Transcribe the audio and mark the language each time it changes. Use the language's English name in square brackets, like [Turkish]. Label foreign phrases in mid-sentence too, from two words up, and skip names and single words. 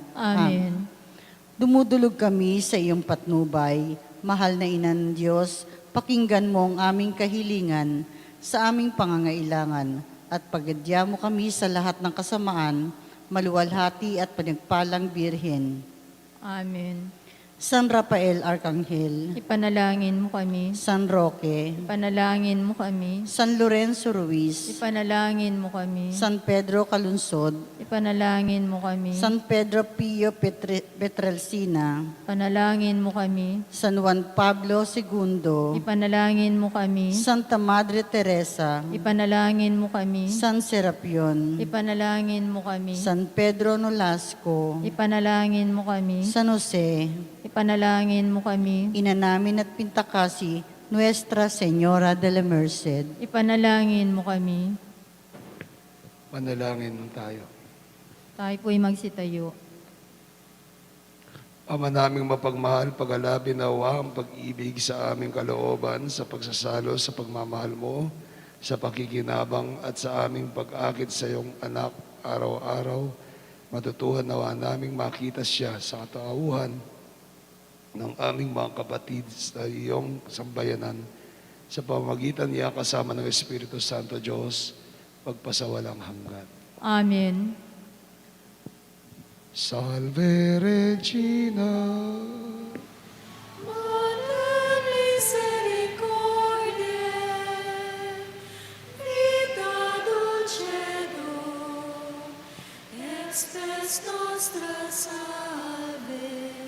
[Filipino] Amen. Dumudulog kami sa iyong patnubay. Mahal na Ina ng Diyos, pakinggan mo ang aming kahilingan sa aming pangangailangan at pagadya mo kami sa lahat ng kasamaan, maluwalhati at pinagpalang Birhen. Amen. San Rafael Arcangel, Ipanalangin mo kami. San Roque, Ipanalangin mo kami. San Lorenzo Ruiz, Ipanalangin mo kami. San Pedro Calunsod, Ipanalangin mo kami. San Pedro Pio Petrelsina, Ipanalangin mo kami. San Juan Pablo II, Ipanalangin mo kami. Santa Madre Teresa, Ipanalangin mo kami. San Serapion, Ipanalangin mo kami. San Pedro Nolasco, Ipanalangin mo kami. San Jose, Ipanalangin mo kami. Ina namin at Pintakasi, [Spanish] Nuestra Señora de la Merced. [Filipino] Ipanalangin mo kami. Manalangin tayo. Tayo po'y magsitayo. Ama naming mapagmahal, pag-alabi nawa ang pag-ibig sa aming kalooban sa pagsasalo sa pagmamahal mo, sa pakikinabang at sa aming pag-akit sa iyong anak araw-araw. Matutuhan nawa naming makita siya sa katauhan ng aming mga kapatid sa iyong sambayanan sa pamamagitan niya kasama ng Espiritu Santo Diyos, pagpasawalang hanggan. Amen. [Latin] Salve Regina, Mater misericordiae, vita dulcedo, expes nostra salve.